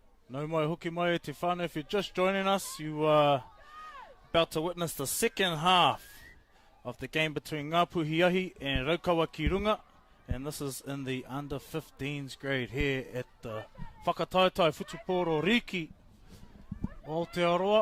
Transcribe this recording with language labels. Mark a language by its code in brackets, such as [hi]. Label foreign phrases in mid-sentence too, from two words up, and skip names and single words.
[mi] No mai hoki mai e te whānau. [en] If you're just joining us, you are about to witness the second half of the game between Nga Puhi and Raukawa Kirunga. And this is in the under 15s grade here at the Whakataitai Futuporo Riki Aotearoa.